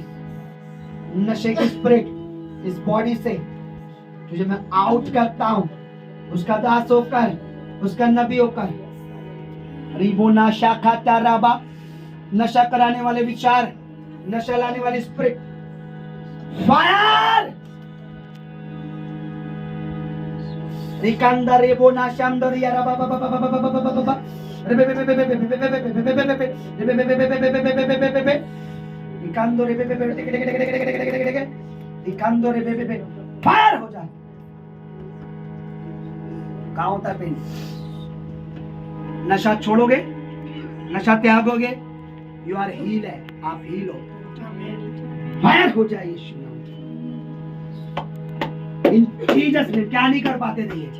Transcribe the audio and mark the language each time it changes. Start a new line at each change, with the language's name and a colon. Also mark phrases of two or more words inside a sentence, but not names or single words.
Hindi: नशे की स्पिरिट इस बॉडी से तुझे मैं आउट करता हूं, उसका दास होकर, उसका नबी होकर। रिबो नशा खाता राबा, नशा कराने वाले विचार, नशा लाने वाली स्पिरिट, फायर। रिकांदर रेबो नाशामदर यारा बाबा बाबा बाबा बाबा बाबा बाबा फायर हो जाए। कहाँ होता है पेन? नशा छोड़ोगे, नशा त्यागोगे,
English: you are heal
Hindi: है, आप हील हो। फायर हो जाए यीशु नाम।
English: in Jesus
Hindi: ने क्या नहीं कर पाते थे ये?